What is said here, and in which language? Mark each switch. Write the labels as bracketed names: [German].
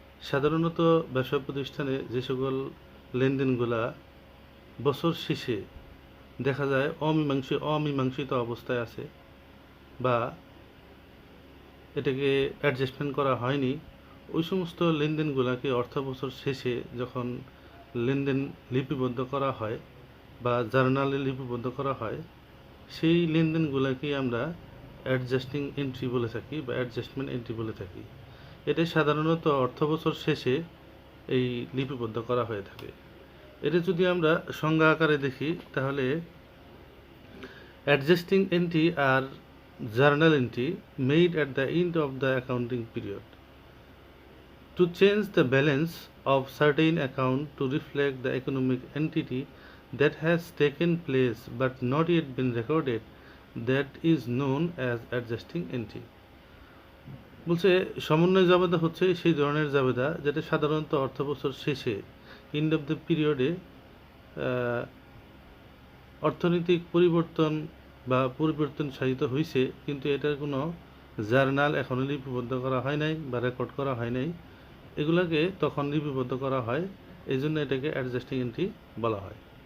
[Bangla] সাধারণত ব্যবসা প্রতিষ্ঠানে যে সকল লেনদেনগুলা বছর শেষে দেখা যায় অমীমাংসিত অবস্থায় আছে বা এটাকে অ্যাডজাস্টমেন্ট করা হয়নি, ওই সমস্ত লেনদেনগুলোকে অর্থ বছর শেষে যখন লেনদেন লিপিবদ্ধ করা হয় বা জার্নালে লিপিবদ্ধ করা হয়, সেই লেনদেনগুলোকেই আমরা অ্যাডজাস্টিং এন্ট্রি বলে থাকি বা অ্যাডজাস্টমেন্ট এন্ট্রি বলে থাকি। এটা সাধারণত অর্থ বছর শেষে এই লিপিবদ্ধ করা হয়ে থাকে। এটা যদি আমরা সংজ্ঞা আকারে দেখি তাহলে [English] adjusting entry are journal entry made at the end of the accounting period to change the balance of certain account to reflect the economic entity that has taken place but not yet been recorded, that is known as adjusting entry। [Bangla] বলছে সমন্বয় জাবেদা হচ্ছে সেই ধরনের জাবেদা যেটা সাধারণত অর্থবছর শেষে [English] end of the পিরিয়ডে [Bangla] অর্থনৈতিক পরিবর্তন বা পরিবর্তন সাধিত হয়েছে, কিন্তু এটার কোনো জার্নাল এখনও লিপিবদ্ধ করা হয় নাই বা রেকর্ড করা হয় নাই, এগুলোকে তখন লিপিবদ্ধ করা হয়, এই জন্য এটাকে অ্যাডজাস্টিং এন্ট্রি বলা হয়।